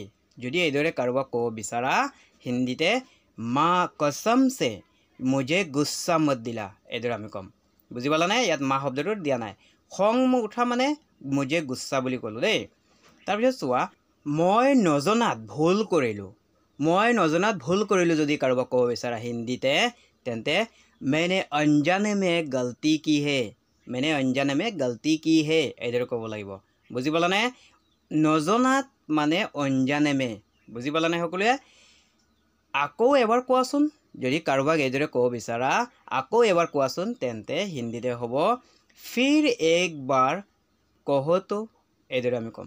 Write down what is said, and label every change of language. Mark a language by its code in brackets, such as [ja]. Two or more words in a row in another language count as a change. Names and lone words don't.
[as] যদি এইদৰে কাৰোবাক ক'ব বিচাৰা হিন্দীতে [hi] माँ कसम से मुझे गुस्सा मत दिला [as] এইদৰে আমি ক'ম। বুজি পালানে? ইয়াত মা শব্দটো দিয়া নাই। খং মোক উঠা মানে [hi] मुझे गुस्सा [as] বুলি ক'লোঁ দেই। তাৰপিছত চোৱা, মই নজনাত ভুল কৰিলোঁ। মই নজনাত ভুল কৰিলোঁ যদি কাৰোবাক ক'ব বিচাৰা হিন্দীতে তেন্তে [hi] मैंने अनजाने में गलती की है। मैंने अनजाने में गलती की है [as] এইদৰে ক'ব লাগিব। বুজি পালানে? নজনাত মানে [hi] अनजाने में। [as] বুজি পালানে সকলোৱে? আকৌ এবাৰ কোৱাচোন। যদি কাৰোবাক এইদৰে ক'ব বিচাৰা আকৌ এবাৰ কোৱাচোন তেন্তে হিন্দীতে হ'ব [hi] फिर एक बार कहो [as] তো এইদৰে আমি ক'ম।